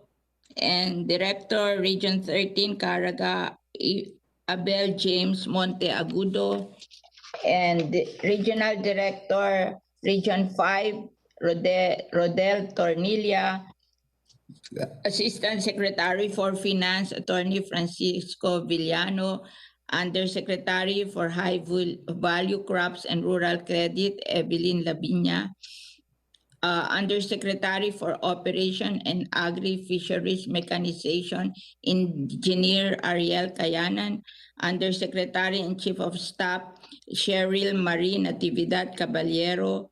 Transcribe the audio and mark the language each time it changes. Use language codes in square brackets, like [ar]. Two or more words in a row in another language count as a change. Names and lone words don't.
[en] And Director, Region 13, Caraga, Abel James Monteagudo. And Regional Director, Region 5, Rodel Tornilla. Assistant Secretary for Finance, Attorney Francisco Villano. Undersecretary for High Value Crops and Rural Credit, Evelyn Labiña. Undersecretary for Operation and Agri-Fisheries Mechanization, Engineer Ariel Kayanan. Undersecretary and Chief of Staff, Cheryl Marie Natividad Caballero.